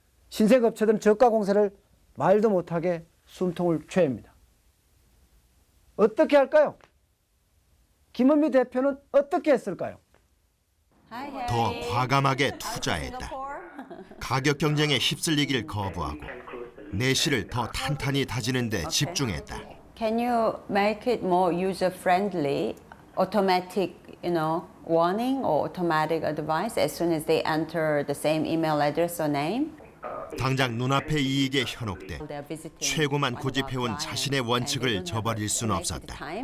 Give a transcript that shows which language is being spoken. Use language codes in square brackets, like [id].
[ko] 신생업체들은 저가 공세를 말도 못하게 숨통을 죄입니다. 어떻게 할까요? 김은미 대표는 어떻게 했을까요? 더 과감하게 투자했다. 가격 경쟁에 휩쓸리기를 거부하고 내실을 더 탄탄히 다지는 데 집중했다. [en] Can you make it more user friendly? Automatic, warning or automatic advice as soon as they enter the same email address or name? [ko] 당장 눈앞의 이익에 현혹돼 최고만 고집해온 자신의 원칙을 저버릴 수는 없었다.